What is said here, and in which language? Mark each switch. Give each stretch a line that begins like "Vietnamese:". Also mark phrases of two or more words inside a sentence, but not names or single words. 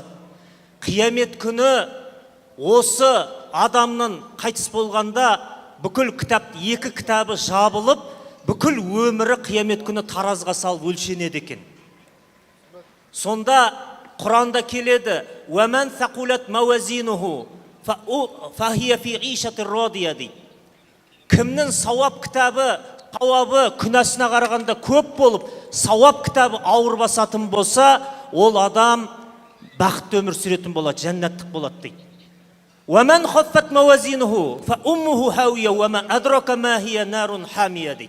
Kazakh: Қиямет күні осы адамның қайтыс болғанда бүкіл екі кітабы жабылып, бүкіл өмірі қиямет күні таразға салып өлшенеді екен. Сонда Құранда келеді:
Arabic: "وأما من ثقلت موازينه فهو في عيشة راضية" дейді.
Kazakh: Кімнің сауап кітабы, сауабы күнәсіне қарағанда көп болып, сауап кітабы ауыр басатын болса, ол адам бақытты өмір сүретін болады, жәннаттық болады дейді.
Arabic: "وأما من خفت موازينه فأمه هاوية وما أدراك ما هيه نار حامية" дейді.